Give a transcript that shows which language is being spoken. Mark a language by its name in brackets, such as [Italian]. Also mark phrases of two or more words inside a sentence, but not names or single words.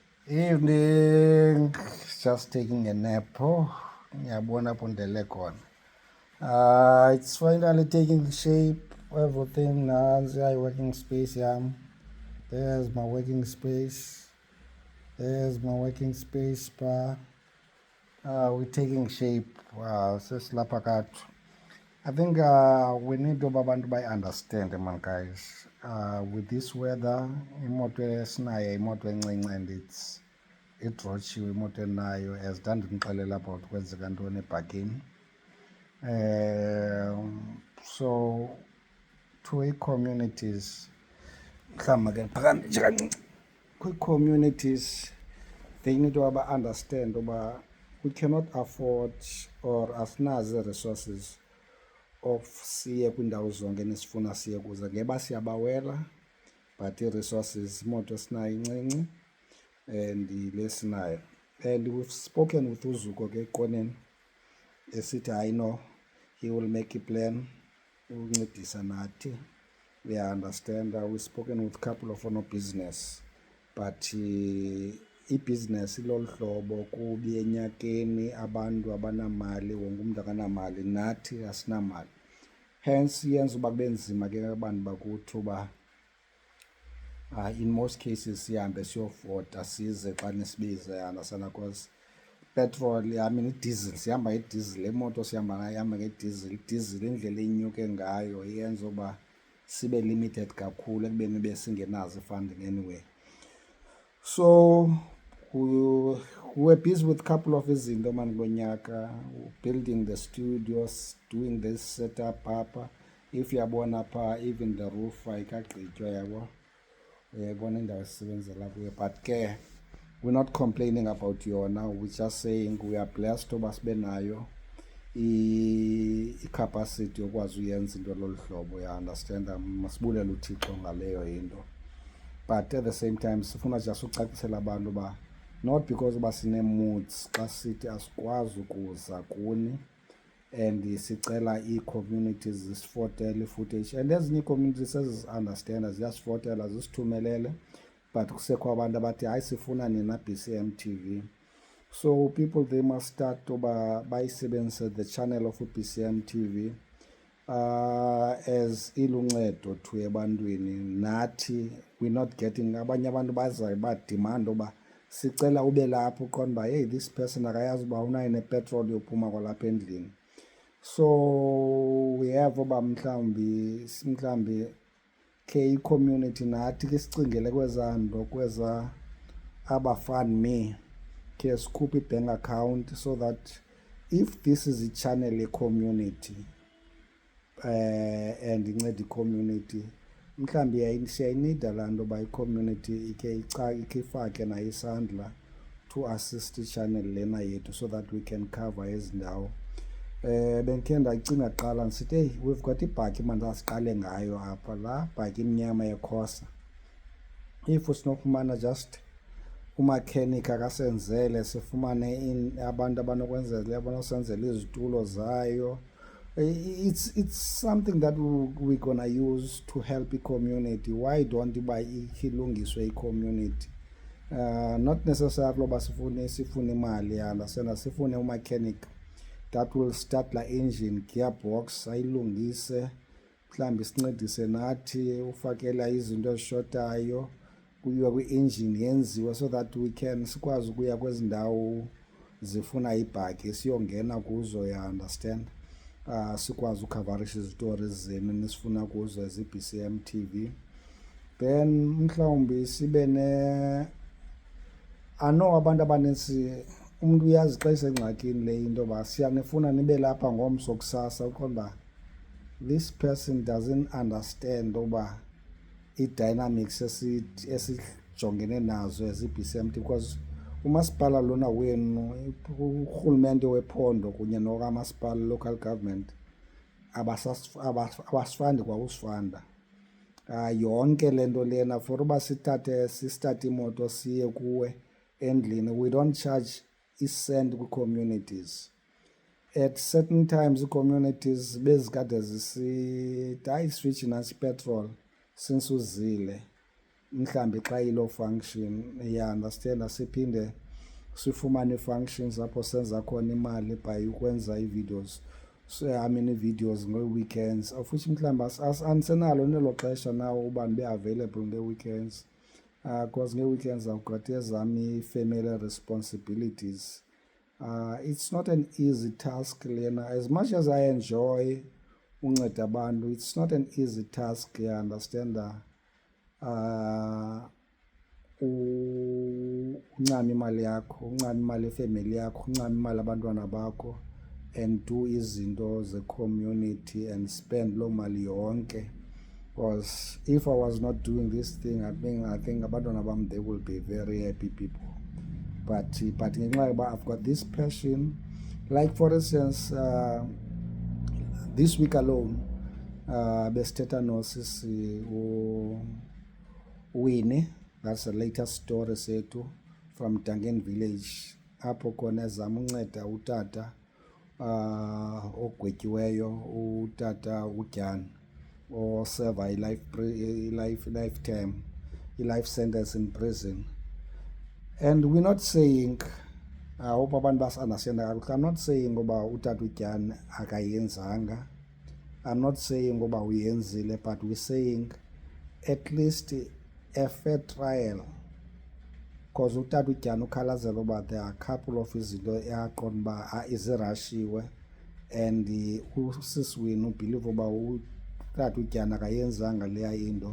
[English] Evening. Just taking a nap. [Zulu] Oh, ngiyabona pondele khona. [English] It's finally taking shape. Everything now. Working space yam. There's my working space. There's my working space pa. We're taking shape. Sesilapha kathu. I think we need to understand, man, guys. With this weather, [Xhosa] imoto esinayo imoto encinci and idrotshiwe imoto enayo as ndandinixelela about kwenzeka ntoni ebhakini. [English] So to communities [Xhosa] mhlawumbi ke phakame nje kancinci kwi-communities [English] they need to understand [Xhosa] uba [English] we cannot afford [Xhosa] or asinazo resources of siye kwiindawo zonke nesifuna siye kuzo ngeba siyabawela but ii-resources imoto esinayo incinci and lesinayo. [English] And we've spoken with [Xhosa] uZuko ke eqoneni esithi hayi [English] no, he will make a plan [Xhosa] ukuncedisa nathi. [English] We understand. We've spoken with a couple of our business, [Xhosa] but i-business ilolu hlobo kubi enyakeni abantu abanamali wonke umuntu akanamali nathi asinamali, hence yenza uba kube nzima ke abantu bakuthi uba [English] in most cases [Xhosa] sihambe siyofota size xa nisibiza [English] understand, because petrol, I mean [Xhosa] i-diesel, sihamba ngediesel, imoto sihamba ngayo ihamba ngediesel. Diesel indlela inyuke ngayo yenza uba sibe limited kakhulu ekubeni besingenazo i-funding anyway. [English] So we were busy with a couple of izinto man ngonyaka, building the studios, doing this setup apha. [Xhosa] If uyabona pha [English] even the roof [Xhosa] ayikagqitywa yabo, uyayibona indawo esisebenzela kuyo, but ke [English] we're not complaining about [Xhosa] yona. [English] We're just saying we are blessed [Xhosa] uba sibe nayo i-capacity yokwazi uyenza into lolu hlobo, ya understand. Masibulele uThixo ngaleyo into, [English] but at the same time [Xhosa] sifuna just ucacisela abantu uba [English] not because [Xhosa] uba sine-moods xa sithi asikwazi ukuza kuni and sicela ii-communities zisifotele i-footage, and ezinye ii-communities sezizi-understanda ziyasifotela zisithumelele, but kusekho abantu abathi hayi sifuna nina BCM TV. [English] So people, they must start [Xhosa] uba bayisebenzise [English] the channel of BCM TV as iluncedo to ebantwini. Nathi we're not getting, [Xhosa] abanye abantu bazayo bademand uba sicela ube lapho uqonda uba hey, [English] this person [Xhosa] akayazi uba unayo nepetrol yophuma kwalapha endlini. [English] So we have [Xhosa] uba mhlawumbi ke i-community nathi ke sicingele kwezaa nto, kweza aba-FundMe, ke sikhuphe i-bank account [English] so that if this is [Xhosa] i-channel ye-community and inceda i-community, mhlawumbi siyayinida laa nto uba i-community ikhe ifake nayo isandla [English] to assist [Xhosa] i-channel lena yethu [English] so that we can cover [Xhosa] ezi ndawo. Bendikhe ndacinga kuqala ndisithi hey, [English] we've got [Xhosa] ibhaki mandasiqale ngayo apha, laa bhaki imnyama yeKhosa. If sinofumana just umakhenika akasenzele, sifumane abantu abanokwenzela, abanosenzela izitulo zayo, [English] it's something that we're gonna use to help i-community. Why don't [Xhosa] uba ilungiswe i-community? [English] Not necessarily [Xhosa] uba sifune imali yala, sifune umakhenika [English] that will start [Xhosa] la [English] engine gearbox, [Xhosa] ayilungise, mhlawumbi sincedise nathi ufakela izinto ezishotayo, kuyiwa kwi-engine yenziwe [English] so that we can [Xhosa] sikwazi ukuya kwezi ndawo zifuna ibhaki siyongena kuzo, ya understand. Sikwazi ukhavarisha izitori zenu nisifuna kuzo as i-BCM TV. Then mhlawumbi sibe ano abantu abaninzi, umuntu uyazi xa isengxakini le into ba siyanifuna nibe lapha ngomso kusasa, uqonda [English] this person doesn't understand [Xhosa] uba i-dynamics esijongene nazo as i-BCM TV, because umasipala lona wenu, urhulumente wephondo kunye nokamasipala, [English] local government, [Xhosa] abasifandi kwa usifanda. Yonke le nto lena for uba sistate imoto siye kuwe endlini, [English] we don't charge [Xhosa] i-cent kwi-communities. [English] At certain times [Xhosa] i-communities bezikade zisithi hayi switch nasi petrol since uzile, mhlambi xa ilo function understand siphinde sifumane functions apho senza khona imali by ukwenza ii-videos. So videos ngee-weekends of which mhlawumbi andisenalo nelo xesha nawo uba ndibe available ngee-weekends because ngee-weekends [English] I've got [Xhosa] ezam ii-family responsibilities. [English] It's not an easy task lena. As much as I enjoy unceda abantu, it's not an easy task, you understand. [Xhosa] Uncama imali yakho, uncama imali efamily yakho, uncama imali abantwana bakho, [English] and do [Xhosa] izinto ze-community [English] and spend [Xhosa] loo mali yonke. [English] Because if I was not doing this thing, I think [Xhosa] abantwana bam, [English] they will be very happy people. But [Xhosa] ngenxa yoba [English] I've got this passion, like for instance, this week alone, [Xhosa] besithetha nosisi Winnie, [English] that's the latest story [Xhosa] sethu [English] from Dangen village, [Xhosa] apho khona ezama unceda utata ogwetyiweyo, utata uGyani, oserva i-life sentence [English] in prison. And we're not saying, I hope [Xhosa] abantu basi-understand kakuhle, [English] I'm not saying [Xhosa] uba utata uGyani akayenzanga, [English] I'm not saying [Xhosa] uba uyenzile, [English] but we're saying at least a fair trial. [Xhosa] Because utata uGyani ukhalazela uba [English] there are a couple of [Xhosa] izinto eyaqonda uba izirashiwe, and usisiwini ubhilive uba utata uGyani akayenzanga leya into.